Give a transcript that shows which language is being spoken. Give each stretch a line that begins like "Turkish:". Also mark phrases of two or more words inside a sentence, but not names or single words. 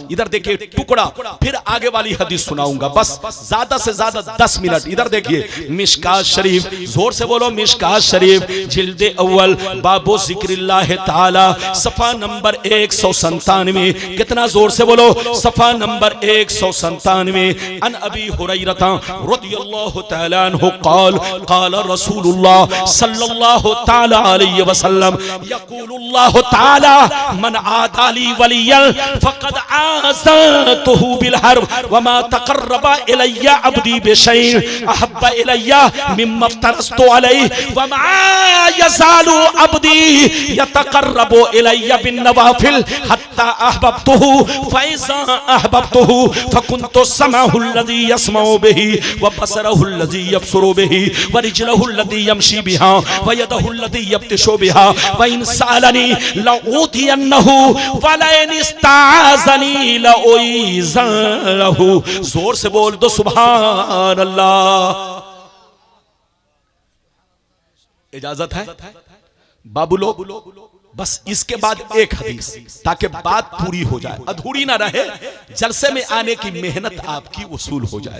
Urdu: ادھر دیکھیے ٹکڑا، پھر آگے والی حدیث سناؤں گا، بس زیادہ سے زیادہ 10 منٹ. ادھر دیکھیے مشکوٰۃ شریف، زور سے بولو مشکوٰۃ شریف، جلد اول، باب ذکر اللہ تعالیٰ، صفحہ نمبر 197. کتنا زور سے بولو، صفحہ نمبر 197.
Arabic: عن أبي هريرة رضي الله تعالى عنه قال قال رسول الله صلى الله تعالى عليه وسلم يقول الله تعالى من عادى لي وليا فقد آذنته بالحرب وما تقرب إلي عبدي بشيء أحب إلي مما افترضت عليه وما يزال عبدي يتقرب إلي بالنوافل حتى أحببته فإذا أحببته فكنت سمعه الذي يسمع به وبصره الذي يبصر به ورجله الذي يمشي بها ويده الذي يبطش بها وإن سألني لأعطينه ولئن استعاذني لأعيذنه.
Urdu: زور سے بول دو
Arabic: سبحان الله.
Urdu: اجازت ہے? بابو لوگ، بس اس کے بعد ایک حدیث، تاکہ بات پوری ہو جائے، ادھوری نہ رہے، جلسے میں آنے کی محنت آپ کی وصول ہو جائے.